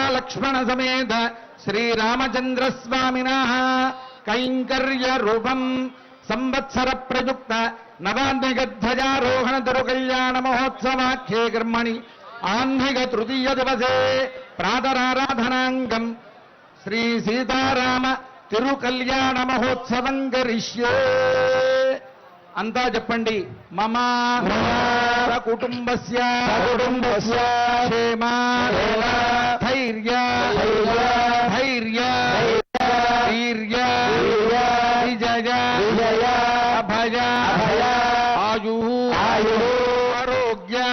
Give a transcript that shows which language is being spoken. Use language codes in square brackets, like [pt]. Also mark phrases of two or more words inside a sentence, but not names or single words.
[sa] लक्ष्मण समेत श्री रामचंद्र स्वामिनः कैंकर्य रूपं संवत्सर प्रयुक्त नवान्विक ध्वजारोहण दुरु कल्याण महोत्सवाख्ये कर्मणि आह्निक तृतीय दिवसे प्रातराराधनांगम श्री सीताराम तिरु कल्याण महोत्सवं करिष्ये [te] అంతా చెప్పండి [sa] మమ కుటుంబస్య క్షేమ ధైర్య ధైర్య వీర్య విజయ అభయ ఆయు ఆరోగ్య